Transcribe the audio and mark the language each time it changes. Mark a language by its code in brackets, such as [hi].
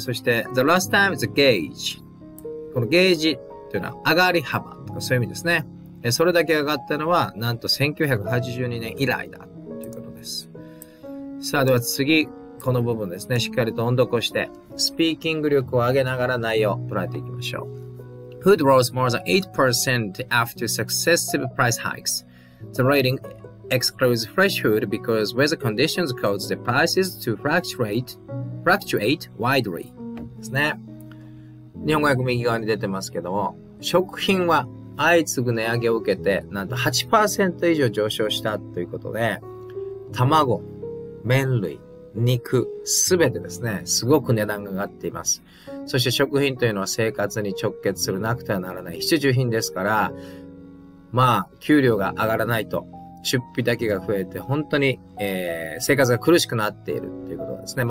[ja] そして、 [en] The last time is a gauge [ja] このゲージというのは上がり幅とかそういう意味ですね。それだけ上がったのは、なんと1982年以来だということです。さあ、では次、この部分ですね。しっかりと音読をして、スピーキング力を上げながら内容を捉えていきましょう。 [en] Food rose more than 8% after successive price hikes. The rating excludes fresh food because weather conditions cause the prices to fluctuate widely. [ja] ですね。日本語訳右側に出てますけども、食品は相次ぐ値上げを受けて、なんと 8% 以上上昇したということで、卵、麺類、肉、すべてですね、すごく値段が上がっています。そして食品というのは生活に直結するなくてはならない必需品ですから、給料が上がらないと出費だけが増えて本当に、生活が苦しくなっているということですね。